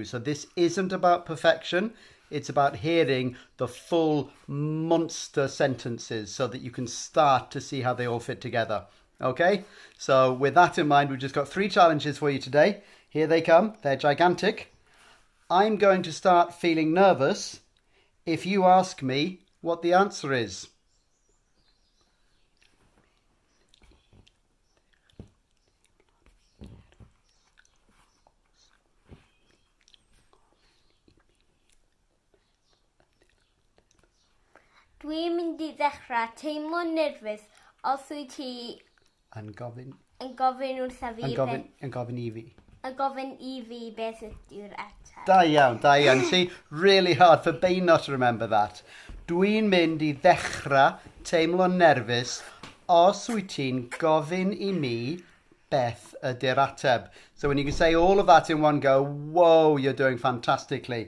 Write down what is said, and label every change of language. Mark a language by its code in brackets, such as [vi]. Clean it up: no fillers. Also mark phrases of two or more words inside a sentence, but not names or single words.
[en] So this isn't about perfection. It's about hearing the full monster sentences so that you can start to see how they all fit together. Okay? So with that in mind, we've just got 3 challenges for you today. Here they come. They're gigantic. I'm going to start feeling nervous if you ask me what the answer is. [cy] Dwi'n mynd I ddechrau teimlo'n nerfus os wyt ti Yn gofyn wrtha fi yn gofyn I fi. Yn gofyn I fi beth ydi'r ateb. Da iawn, da iawn. [en] See, really hard for Bain not to remember that. [cy] Dwi'n mynd I ddechrau teimlo'n nerfus os wyt ti'n gofyn I mi beth ydi'r ateb. [en] So when you can say all of that in one go, whoa, you're doing fantastically.